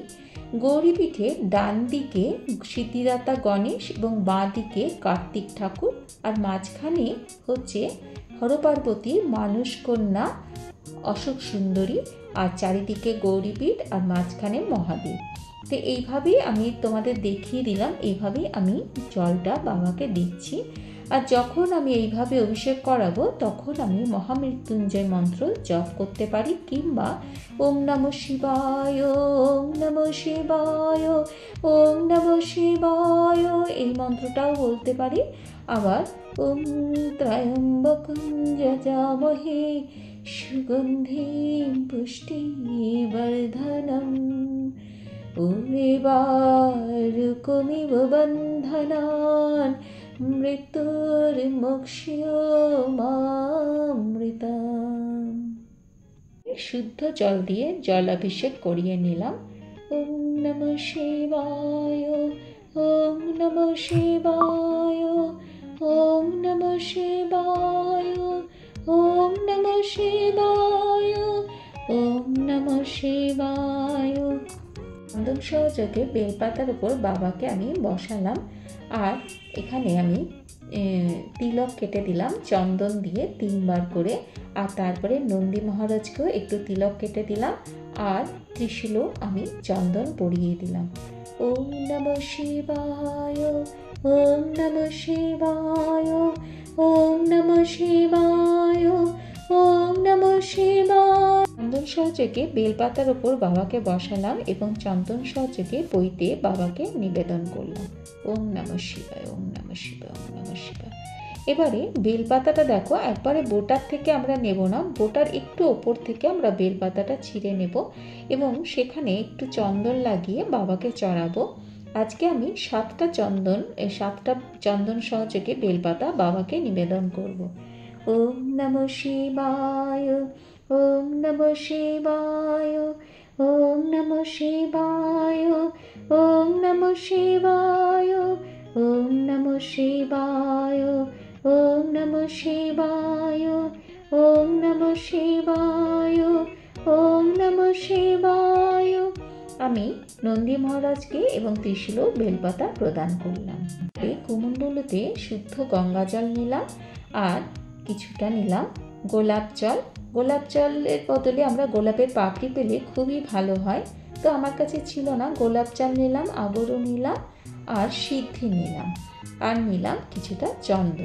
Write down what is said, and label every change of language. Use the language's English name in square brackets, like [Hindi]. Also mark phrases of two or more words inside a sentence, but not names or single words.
[Bangla] গৌরীপীঠের ডান দিকে সিদ্ধিদাতা গণেশ এবং বাঁ দিকে কার্তিক ঠাকুর আর মাঝখানে হচ্ছে হরপার্বতীর মানস কন্যা অশোক সুন্দরী আর চারিদিকে গৌরীপীঠ আর মাঝখানে মহাদেব। তো এইভাবেই আমি তোমাদের দেখিয়ে দিলাম, এইভাবেই আমি জলটা বাবাকে দিচ্ছি। আর যখন আমি এইভাবে অভিষেক করাবো তখন আমি মহামৃত্যুঞ্জয় মন্ত্র জপ করতে পারি, কিংবা [Sanskrit] ওম নমঃ শিবায়, ওম নমঃ শিবায়, ওম নমঃ শিবায় [Bangla] এই মন্ত্রটাও বলতে পারি। [Sanskrit] আবার ওম ত্র্যম্বকং যজামহে সুগন্ধিম পুষ্টিবর্ধনম উর্বারুকমিব বন্ধনান মৃত্যুর্মোক্ষমামৃতম। [Bangla] শুদ্ধ জল দিয়ে জলাভিষেক করিয়ে নিলাম। [Sanskrit] ওম নমঃ শিবায়, ওম নমঃ শিবায়, ওম নমঃ শিবায়, ওম নমঃ শিবায়, ওম নমঃ শিবায়। [Bangla] চন্দন সহযোগে বেলপাতার উপর বাবাকে আমি বসালাম, আর এখানে আমি তিলক কেটে দিলাম চন্দন দিয়ে 3 বার করে, আর তারপরে নন্দী মহারাজকেও একটু তিলক কেটে দিলাম, আর ত্রিশূলও আমি চন্দন পরিয়ে দিলাম। [Sanskrit] ওম নমঃ শিবায়, ওম নমঃ শিবায়, ওম নমঃ শিবায়, ওম নমঃ শিবায়। [Bangla] চন্দন সহযোগে বেলপাতার উপর বাবাকে বসালাম এবং চন্দন সহযোগে বইতে বাবাকে নিবেদন করলাম। [Sanskrit] ওম নমঃ শিবায়, ওম নমঃ শিবায়, ওম নমঃ শিবায়। [Bangla] এবারে বেলপাতাটা দেখো, একবারে বোটার থেকে আমরা নেব না, বোটার একটু ওপর থেকে আমরা বেলপাতাটা ছিঁড়ে নেব এবং সেখানে একটু চন্দন লাগিয়ে বাবাকে চড়াবো। আজকে আমি 7টা চন্দন সহযোগে বেলপাতা বাবাকে নিবেদন করব। [Sanskrit] ওম নমঃ শিবায়, ওম নমঃ শিবায়, ওম নমঃ শিবায়, ওম নমঃ শিবায়, ওম নমঃ শিবায়, ওম নমঃ শিবায়, ওম নমঃ শিবায়, ওম নমঃ শিবায়। [Bangla] আমি নন্দী মহারাজকে এবং ত্রিশূল বেলপাতা প্রদান করলাম। কুমণ্ডলতে শুদ্ধ গঙ্গা জল নিলাম, আর কিছুটা নিলাম গোলাপ জল। গোলাপ জলের বদলে আমরা গোলাপের পাপড়ি পেলে খুবই ভালো হয়, তো আমার কাছে ছিল না, গোলাপ জল নিলাম, আগরও নিলাম, আর সিদ্ধি নিলাম, আর নিলাম কিছুটা চন্দন।